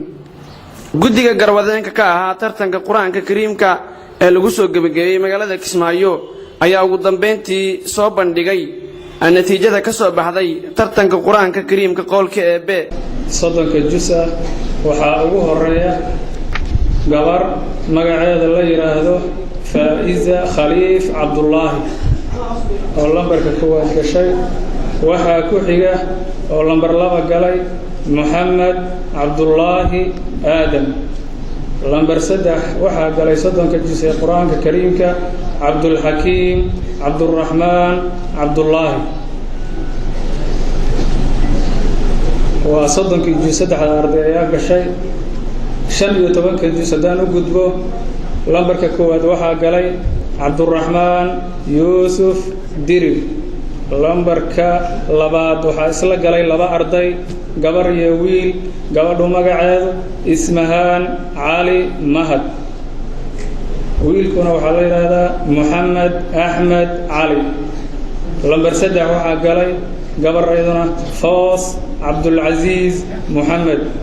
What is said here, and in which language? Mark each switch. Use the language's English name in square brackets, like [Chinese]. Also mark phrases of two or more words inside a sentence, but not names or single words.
[Somali] guddiga garwadeenka ka ahaa tartanka Quraanka Kariimka ee lagu soo gabagabeeyay magaalada Kismaayo ayaa ugu dambeyntii soo bandhigay natiijada ka soo baxday tartanka Quraanka Kariimka qolka eebe soddonka jusa waxaa ugu horeeya gabar magaceeda la yiraahdo Faiza Khaliif Abdullahi oo lambarka koowaad gashay waxaa ku xiga oo lambar 2 galay محمد عبد الله آدم لمبر 3 waxaa galay 30 juz ee Quraanka Kariimka عبد الحكيم عبد الرحمن عبد الله waa 30 juz saddexda arday ayaa gashay 15 juz haddaan u gudbo lambarka koowaad waxaa galay cabduraxmaan yuusuf dirir lambarka labaad waxaa isla galay 2 arday gabar iyo wiil gabadhu magaceedu ismahaan cali mahad wiilkuna waxaa la yidhaahdaa moxamed axmed cali lambar 3 waxaa galay gabar iyaduna foos cabdulcasiis moxamed